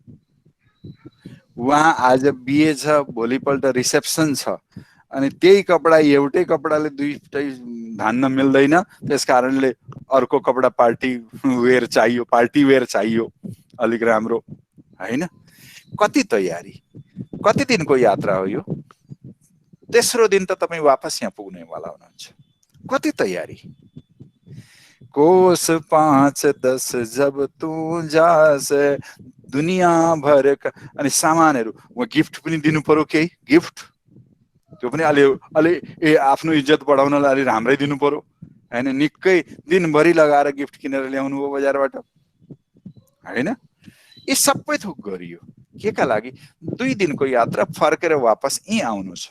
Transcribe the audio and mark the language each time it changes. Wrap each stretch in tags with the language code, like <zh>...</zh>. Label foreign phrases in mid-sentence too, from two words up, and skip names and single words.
<ne>वहाँ आज बिहे छ, भोलिपल्ट रिसेप्सन छ, अनि त्यही कपडा एउटै कपडाले दुईटै धान्न मिल्दैन, त्यस कारणले अर्को कपडा</ne> <en>party wear</en> <ne>चाहियो अलिक राम्रो हैन। कति तयारी, कति दिनको यात्रा हो यो? तेस्रो दिन त तपाईं वापस यहाँ पुग्नेवाला हुनुहुन्छ। कति तयारी?</ne> <hi>कोस 5-10 जब तू जास दुनिया भर का,</hi> <ne>अनि सामानहरू वहाँ गिफ्ट पनि दिनु पर्यो, केही गिफ्ट, त्यो पनि अलि आफ्नो इज्जत बढाउनलाई अलि राम्रै दिनु पर्यो हैन। निकै दिनभरि लगाएर गिफ्ट किनेर ल्याउनु हो बजारबाट हैन। यी सबै थोक गरियो केका लागि? 2 दिनको यात्रा, फर्केर वापस यहीँ आउनु छ।</ne>